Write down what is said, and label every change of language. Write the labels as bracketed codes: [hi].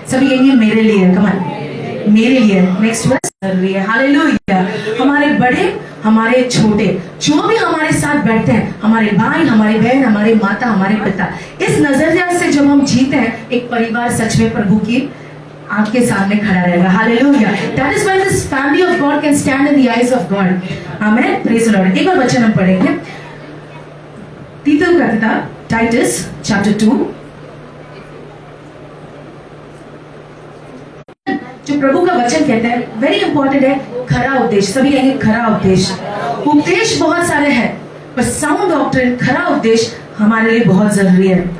[hi] सभी कहेंगे मेरे लिए, कमान, मेरे लिए। नेक्स्ट वर्स जरूरी है। हालेलुया। हमारे बड़े, हमारे छोटे, जो भी हमारे साथ बैठते हैं, हमारे भाई, हमारी बहन, हमारे माता, हमारे पिता, इस नजरिया से जब हम जीते हैं, एक परिवार सच में प्रभु की आपके सामने खड़ा रहेगा। Hallelujah. [en] That is why this family of God can stand in the eyes of God. Amen. Praise the Lord. [hi] एक और वचन हम पढ़ेंगे, तीतुस का किताब, टाइटस चैप्टर 2। जो प्रभु का वचन कहता है, वेरी इंपॉर्टेंट है, खरा उपदेश। सभी कहेंगे खरा उपदेश। उपदेश बहुत सारे हैं, पर साउंड डॉक्ट्रिन, खरा उपदेश हमारे लिए बहुत जरूरी है।